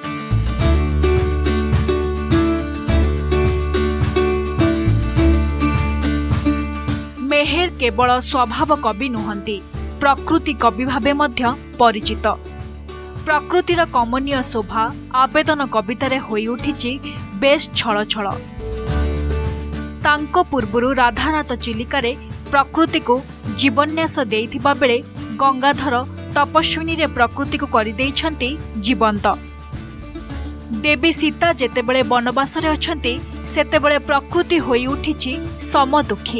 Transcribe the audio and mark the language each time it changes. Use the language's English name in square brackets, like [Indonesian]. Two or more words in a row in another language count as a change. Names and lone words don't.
[Odia] ମେହେର କେବଳ ସ୍ୱଭାବ କବି ନୁହନ୍ତି, ପ୍ରକୃତି କବି ଭାବେ ମଧ୍ୟ ପରିଚିତ। ପ୍ରକୃତିର କମନୀୟ ଶୋଭା ଆବେଦନ କବିତାରେ ହୋଇ ଉଠିଛି ବେଶ ଛଳ ଛଳ। ତାଙ୍କ ପୂର୍ବରୁ ରାଧାନାଥ ଚିଲିକାରେ ପ୍ରକୃତି କୋ ଜୀବନ୍ୟାସ ଦେଇଥିବା ବେଳେ ଗଙ୍ଗାଧର ତପସ୍ୱିନୀ ରେ ପ୍ରକୃତି କୋ କରି ଦେଇଛନ୍ତି ଜୀବନ୍ତ। ଦେବୀ ସୀତା ଯେତେବେଳେ ବନବାସ ରେ ଅଛନ୍ତି ସେତେବେଳେ ପ୍ରକୃତି ହୋଇ ଉଠିଛି ସମଦୁଃଖୀ।